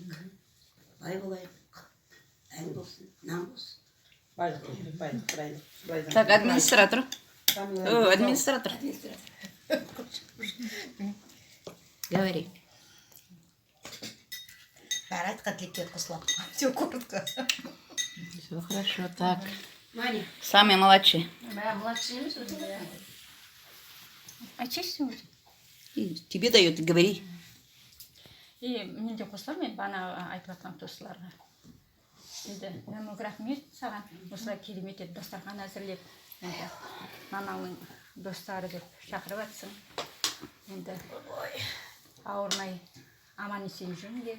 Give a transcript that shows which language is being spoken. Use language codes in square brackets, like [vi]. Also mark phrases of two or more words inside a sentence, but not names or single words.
[kk] Бай болайық. Ән болсын, нам болсын. Байлық. [ru] Так, администратор. Администратор. Говори. [kk] Бәрі айтқан тілекке қосылам. [ru] Все коротко. Все хорошо, так. Маня. Самый младший. [kk] Младший емес өзі. Айтсайсың өзі. [ru] Тебе дают, говори. [kk] Мен де қосыламын, мен бана айтып жатқан туыстыларға. Енді көп рахмет саған, осылай керемет етіп дастархан әзірлеп, енді мамаңның достары деп шақырып жатсың. Енді ауырмай аман есен жүріңдер.